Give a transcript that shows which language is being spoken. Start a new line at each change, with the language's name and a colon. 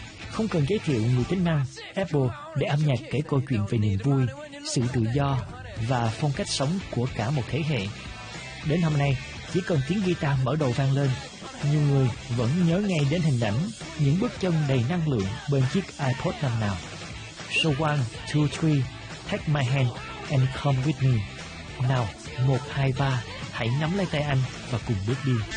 Vietnamese: Không cần giới thiệu người tính năng Apple để âm nhạc kể câu chuyện về niềm vui, sự tự do và phong cách sống của cả một thế hệ. Đến hôm nay, chỉ cần tiếng guitar mở đầu vang lên, nhiều người vẫn nhớ ngay đến hình ảnh những bước chân đầy năng lượng bên chiếc iPod năm nào.
English: So 1, 2, 3, take my hand and come with me.
Vietnamese: Nào, 1, 2, 3, hãy nắm lấy tay anh và cùng bước đi.